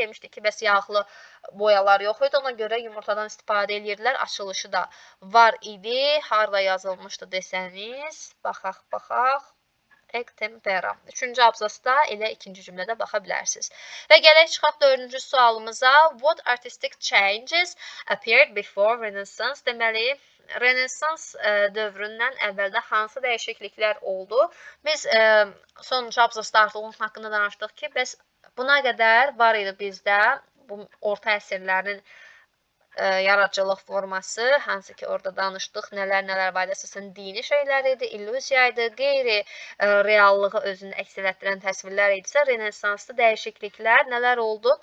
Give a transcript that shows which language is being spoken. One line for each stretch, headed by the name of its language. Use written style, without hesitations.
Azerbaijani: Demişdik ki, bəs yağlı boyalar yox idi, ona görə yumurtadan istifadə edirdilər. Açılışı da var idi. Harda yazılmışdı desəniz, baxaq. Egg tempera. 3-cü abzasda elə 2-ci cümlədə baxa bilərsiniz. Və gələk çıxaq 4-cü sualımıza.
English: What artistic changes appeared before Renaissance?
Azerbaijani: Deməli, Rənesans dövründən əvvəldə hansı dəyişikliklər oldu? Biz sonuncu abzasda artıq onun haqqında danışdıq ki, bəs buna qədər var idi bizdə bu orta əsrlərin yaradıcılıq forması, hansı ki orada danışdıq, nələr var idi, əsasən dini şeylər idi, illüziya idi, qeyri-reallığı özünü əks etdirən təsvirlər idisə, Renesansda dəyişikliklər nələr oldu?